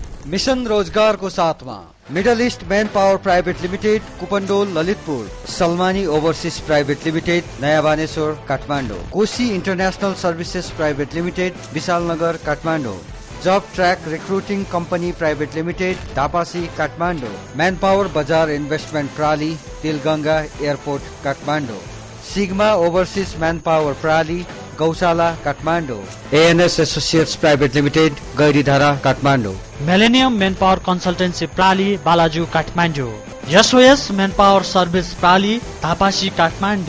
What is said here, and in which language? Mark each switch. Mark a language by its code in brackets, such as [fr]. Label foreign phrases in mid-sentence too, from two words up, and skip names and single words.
[hi] मिशन रोजगार को साथ में मिडल ईस्ट मैन पावर प्राइवेट लिमिटेड कुपन्डोल ललितपुर, सलमानी ओभरसीज प्राइवेट लिमिटेड नयाँ बानेश्वर काठमाडौँ, कोशी इंटरनेशनल सर्भिसेज प्राइवेट लिमिटेड विशालनगर काठमाडौँ, जब ट्रैक रिक्रूटिंग कंपनी प्राइवेट लिमिटेड धापासी काठमाडौँ, मैन पावर बजार इन्वेस्टमेंट प्राली तिलगंगा एयरपोर्ट काठमाडौँ, सिग्मा ओभरसीज मैन पावर प्राली गौशाला काठमाडौँ, एएनएस एसोसिएट्स प्राइवेट लिमिटेड गैरीधारा काठमाडौँ, मिलेनियम मैन पावर कंसल्टेंसी प्राली बालाजु काठमाडौँ, एसओएस मैन पावर सर्भिस प्राली धापासी काठमाडौँ,